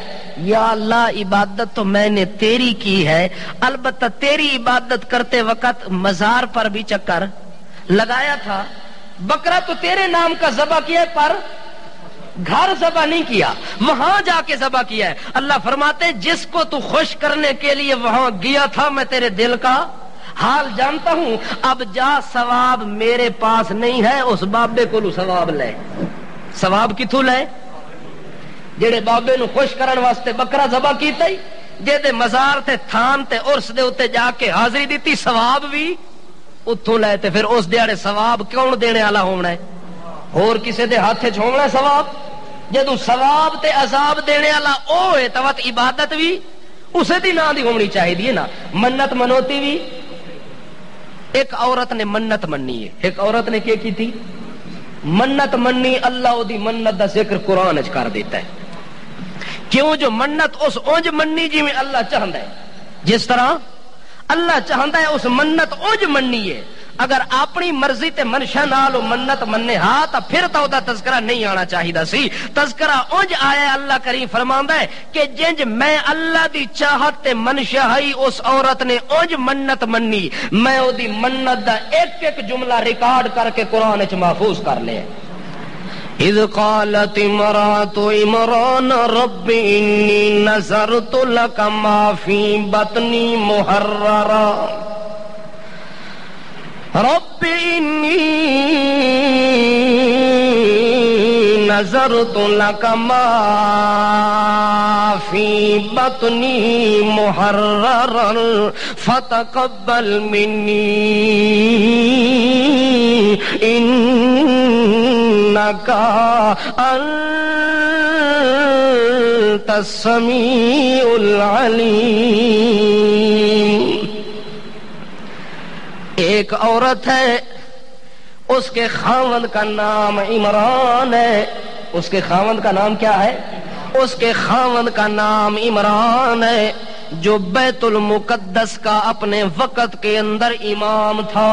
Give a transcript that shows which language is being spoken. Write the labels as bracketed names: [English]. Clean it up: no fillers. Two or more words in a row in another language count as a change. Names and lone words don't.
[Urdu] یا اللہ عبادت تو میں نے تیری کی ہے, البتہ تیری عبادت کرتے وقت مزار پر بھی چکر لگایا تھا, بکرا تو تیرے نام کا ذبح کیا پر گھر ذبح نہیں کیا, وہاں جا کے ذبح کیا ہے. اللہ فرماتے جس کو تو خوش کرنے کے لیے وہاں گیا تھا میں تیرے دل کا حال جانتا ہوں, اب جا ثواب میرے پاس نہیں ہے, اس بابے کو ثواب لے. [Punjabi] ثواب کتھوں لے؟ جڑے بابے نو خوش کرن واسطے بکرا ذبح کیتا ہی, جے دے مزار تے تھان تے عرس دے اوتے جا کے حاضری دیتی, ثواب بھی اتھوں لے. تے پھر اس دیہڑے ثواب کون دینے والا ہونا ہے؟ اور کسے دے ہاتھ وچ ہونا ہے ثواب؟ جدوں ثواب تے عذاب دینے والا او ہے تو عبادت بھی اسے دی نام دی ہونی چاہیے نا. منت منوتی بھی, ایک عورت نے منت مننی ہے, ایک عورت نے کیا کی تھی منت مننی, اللہ دی منت دا ذکر قرآن وچ کر دیتا ہے. کیوں؟ جو منت اس اونج مننی جی میں اللہ چاہندا ہے, جس طرح اللہ چاہندا ہے اس منت اونج مننی ہے. اگر اپنی مرضی تے منشا نال منت مننے ہاں تو پھر تو دا تذکرہ نہیں آنا چاہیدا سی. تذکرہ اونج آیا, اللہ کریم فرماندا ہے کہ جنج میں اللہ دی چاہت تے منشا ہی اس عورت نے اونج منت مننی, میں او دی منت دا ایک ایک جملہ ریکارڈ کر کے قرآن وچ محفوظ کر لیا. [Arabic] اذ قالت امرأة عمران رب انی نذرت لک ما فی بطنی محررا, رب انی نذرت لک ما فی بطنی محررا فتقبل منی انک انت السمیع العلیم. [Urdu] ایک عورت ہے, اس کے خاوند کا نام عمران ہے. اس کے خاوند کا نام کیا ہے؟ اس کے خاوند کا نام عمران ہے, جو بیت المقدس کا اپنے وقت کے اندر امام تھا.